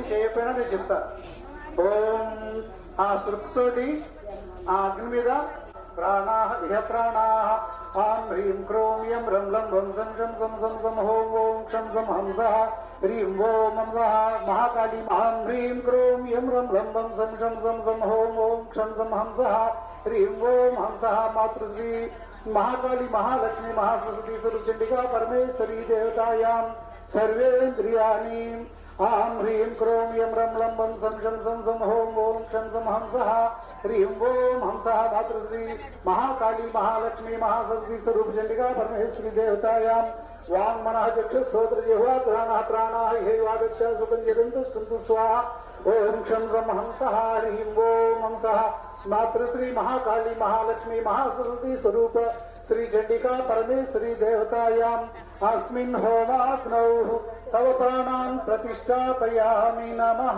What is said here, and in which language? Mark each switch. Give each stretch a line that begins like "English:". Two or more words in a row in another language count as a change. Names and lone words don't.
Telugu: చేయకపోయినా నేను చెప్తా.
Sanskrit: ఓం ఆ సృప్తోటి ఆ అగ్ని మీద ప్రాణాః ఇహ ప్రాణాః ఆం హ్రీం క్రోం యం రం లం వం సం శం సం సం సం హోం ఓం క్షం సం హంసః హ్రీం ఓం హంసః మహాకాళీ ఆం హ్రీం క్రోం యం రం లం వం సం శం సం సం హోం ఓం క్షం సం హంసః హ్రీం ఓం హంసః మాతృశ్రీ महाकाली महालक्ष्मी महासरस्वती स्वरूपचंडिका परमेश्वरी देवतायां सर्वेन्द्रियाणि आं ह्रीं क्रों यं रं लं वं सं शं सं सं हों ओं क्षं सं हंसः ह्रीं ओं हंसः मातृश्री महाकाली महालक्ष्मी महासरस्वती स्वरूपचंडिका परमेश्वरी देवतायां वां मनः चक्षुश्रोत्र जिह्वा प्राणः प्राणाः इहैवागच्छ सुखञ्जिरन्तु स्वाहा ओं क्षं सं हंसः ह्रीं ओं हंसः मातृश्री महाकाली महालक्ष्मी महासरस्वती स्वरूप श्री चंडिका परमेश्वरी देवतायाम् अस्मिन् होमाग्नौ तव प्राणान् प्रतिष्ठापयामि नमः।